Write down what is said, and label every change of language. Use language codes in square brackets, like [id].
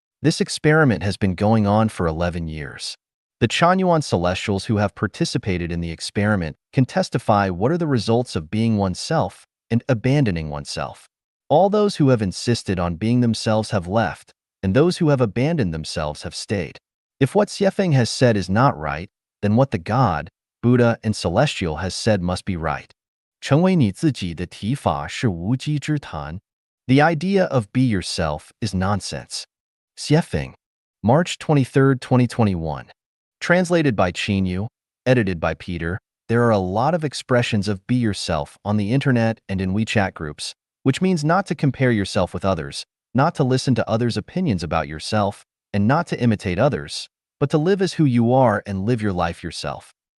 [en] This experiment has been going on for 11 years. The Chanyuan celestials who have participated in the experiment can testify what are the results of being oneself and abandoning oneself. All those who have insisted on being themselves have left, and those who have abandoned themselves have stayed. If what Xuefeng has said is not right, then what the God, Buddha, and Celestial has said must be right. [zh] 成为你自己的提法是无稽之谈. [en] The idea of be yourself is nonsense. Xuefeng, March 23, 2021. Translated by Chinyu, edited by Peter. There are a lot of expressions of be yourself on the internet and in WeChat groups, which means not to compare yourself with others, not to listen to others' opinions about yourself, and not to imitate others, but to live as who you are and live your life yourself.